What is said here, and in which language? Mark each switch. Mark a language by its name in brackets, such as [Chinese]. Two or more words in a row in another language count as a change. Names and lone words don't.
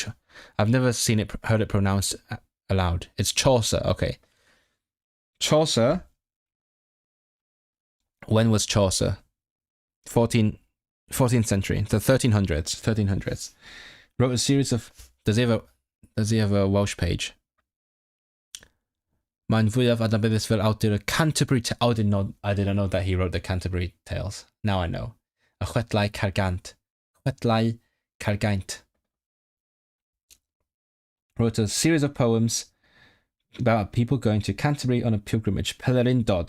[English] I've never heard it pronounced aloud. It's Chaucer. Okay. Chaucer. When was Chaucer? 14th century. The 1300s. Wrote a series of. Does he have a Welsh page? [Welsh] Mae'n fwyaf adnabyddus fel awdur y [English] Canterbury Tales. I didn't know that he wrote the Canterbury Tales. Now I know. [Welsh] A chwedlau cargaint. [English] Wrote a series of poems about people going to Canterbury on a pilgrimage. [Welsh] Pelerindod.